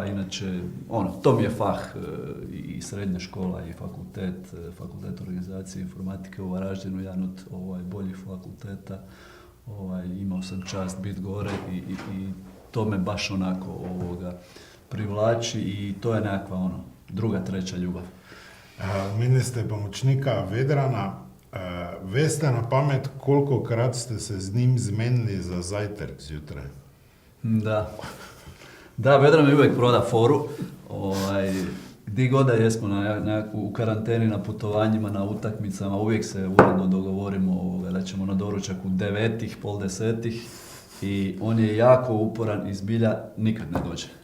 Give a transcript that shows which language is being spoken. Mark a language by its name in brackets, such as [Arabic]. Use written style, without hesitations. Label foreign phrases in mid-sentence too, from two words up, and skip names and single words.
[Croatian] Inače, to mi je fah i srednja škola i fakultet organizacije informatike u Varaždinu, jedan od boljih fakulteta. Imao sam čast biti gore i to me baš onako privlači i to je nekakva druga, treća ljubav. [Slovenian] Meni ste pomočnika Vedrana. Veste na pamet, koliko krat ste se z njim zmenili za zajtrk zjutraj? [Croatian] Da, Vedran mi uvijek proda foru. Gdje god da jesmo u karanteni, na putovanjima, na utakmicama, uvijek se uredno dogovorimo da ćemo na doručak u 9, pol 10. I on je jako uporan i zbilja nikad ne dođe.